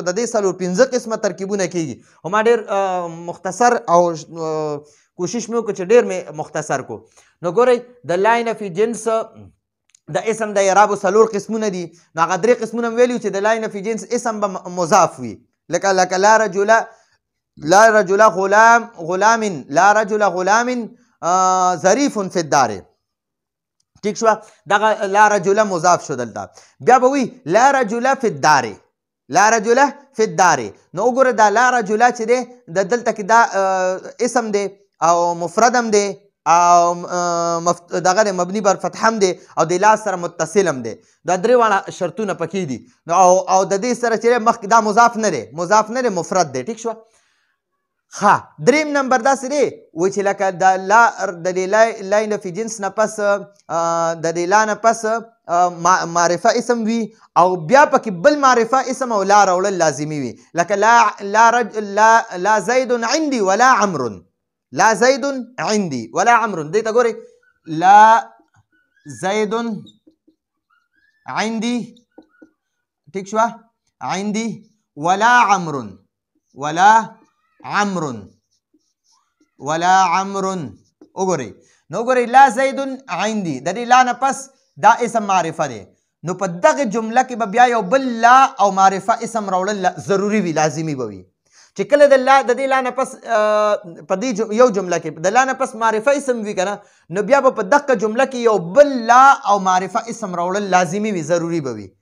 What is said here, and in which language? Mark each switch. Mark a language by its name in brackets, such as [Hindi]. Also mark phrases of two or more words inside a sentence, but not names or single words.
[Pashto] د دې څلور پنځه قسمه ترکیبونه کېږي خو ما ډېر مختصر او کوشش مې وکړو چې ډېر مې مختصر کو. نو ګورئ د [Arabic] لا نفي جنس [Pashto] د اسم د اعرابو څلور قسمونه دي. نو هغه درې قسمونه مې ویلي چې د [Arabic] لا نفي جنس [Pashto] اسم به مضاف وي، لکه [Arabic] لا رجل غلام لا رجل غلام ظریف فی الدار. [Pashto] ٹھیک شو، دغه [Arabic] لا رجل [Pashto] مضاف شو. دلته بیا به وي [Arabic] لا رجل فی الدار، لا رجل فی الدار. [Pashto] نو وګوره دا [Arabic] لا رجل [Pashto] چې دی د دلته کې دا اسم دی او مفردم دی او دغه مبني بر فتحم دی او د لا سره متصلم دی. دا درې واړه شرطونه پکې دي. او د دې سره چې مخکې دا مضاف نه دی، مضاف نه دی، مفرد دی. ٹھیک شو. ښه، دریم نمبر داسې دی وایي چې لکه د [Arabic] لا نفي جنس [Pashto] نه پس د دې لا نه پس معرفه اسم وي او بیا پکې بل معرفه اسم او لا راوړل لازمي وي. [Arabic] لکه لا زید عندي ولا عمرو، لا زید عندي ولا عمرو. [Pashto] دې ته ګورئ [Arabic] لا زید عندي، [Pashto] ٹھیک شوه، [Arabic] عندي ولا عمرو، ولا عمرو، ولا عمرو. [Pashto] وګورئ نو ګورئ [Arabic] لا زید عندي [Pashto] د دې لا نه پس دا اسم معرفه دی. نو په دغه جمله کې به بیا یو بل لا او معرفه اسم راوړل ضروري وي، لازمي به وي. چې کله د دې لا نه پس په دې یو جمله کې د لا نه پس معرفه اسم وي که نه، نو بیا به په دغه جمله کې یو بل لا او معرفه اسم راوړل لازمي وي، ضروري به وي.